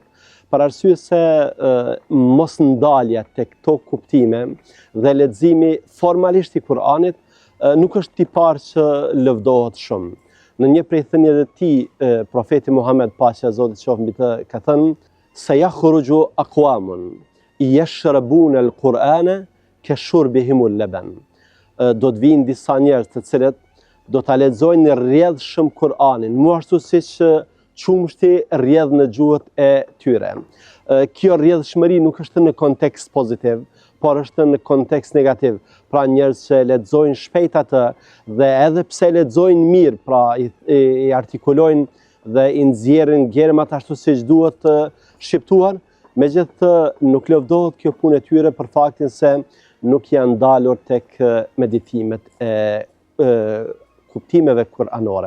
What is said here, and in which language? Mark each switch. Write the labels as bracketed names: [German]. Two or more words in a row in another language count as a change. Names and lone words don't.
[Albanian] Për arsye se mos ndalja tek këto kuptime dhe leximi formalisht i Kur'anit nuk është tipar që lëvdohet shumë. Në një prej thënieve të tij, profeti Muhammed, paqja e Zotit qoftë mbi të, ka thënë: [Arabic] "سيخرج أقوام يشربون القرآن كشربهم اللبن." [Albanian] Do të vinë disa njerëz të cilët do ta lexojnë rrjedhshëm Kur'anin, mu ashtu siç qumshti rrjedh në gjuhët e tyre. Kjo rrjedhshmëri nuk është në kontekst pozitiv, por është në kontekst negativ. Pra, njerëz që lexojnë shpejt atë dhe edhe pse lexojnë mirë, pra i artikulojnë dhe i nxjerrin gjermat ashtu siç duhet shqiptuar, megjithatë nuk lëvdohet kjo punë e tyre për faktin se nuk janë dalur tek meditimet e kuptimeve kuranore.